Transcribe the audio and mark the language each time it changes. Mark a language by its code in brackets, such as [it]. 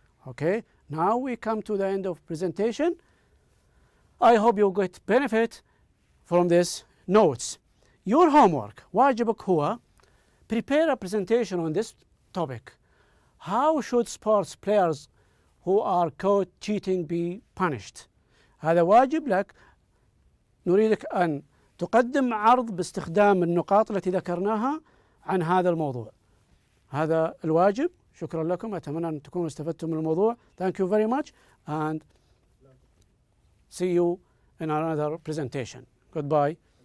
[en] Okay, now we come to the end of presentation. I hope you get benefit from this notes. Your homework, [ar] واجبك هو [en] prepare a presentation on this topic. How should sports players who are caught cheating be punished? [ar] هذا واجب لك. نريدك أن تقدم عرض باستخدام النقاط التي ذكرناها عن هذا الموضوع. هذا الواجب. شكرا لكم. أتمنى أن تكونوا استفدتم من الموضوع. [en] Thank you very much and see you in another presentation. Goodbye.